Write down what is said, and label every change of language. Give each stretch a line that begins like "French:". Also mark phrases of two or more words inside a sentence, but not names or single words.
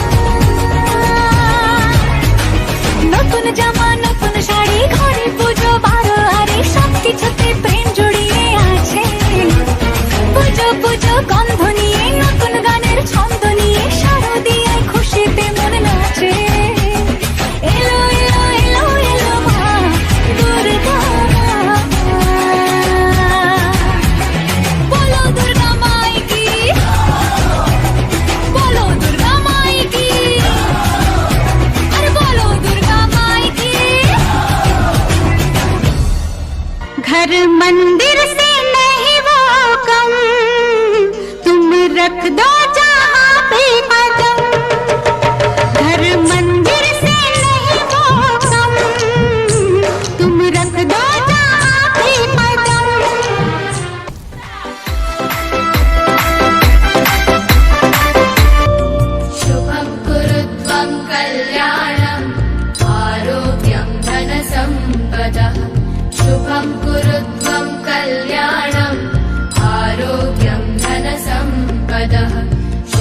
Bangla: নতুন জামা, নতুন শাড়ি, ঘরে পুজো বারো আরে, সবকিছুতে প্রেম জড়িয়ে আছে। পুজো পুজো গন্ধ নিয়ে, নতুন গানের ছন্দ নিয়ে, শারদিয়ায় খুশিতে মন নাচে। এলো এলো এলো এলো মা দুর্গা মা।
Hindi: बोलो दुर्गा माई की, बोलो दुर्गा माई की, अरे बोलो दुर्गा माई की। घर मंदिर से नहीं वो कम, तुम रख दो जहाँ पे कदम। घर मंदिर से नहीं वो कम, तुम रख दो जहाँ पे कदम।
Sanskrit: शुभं कुरुत्वं कल्याणम् आरोग्यं धनसम्पदः। शुभं कुरुत्वं कल्याणम् आरोग्यं धनसम्पदः।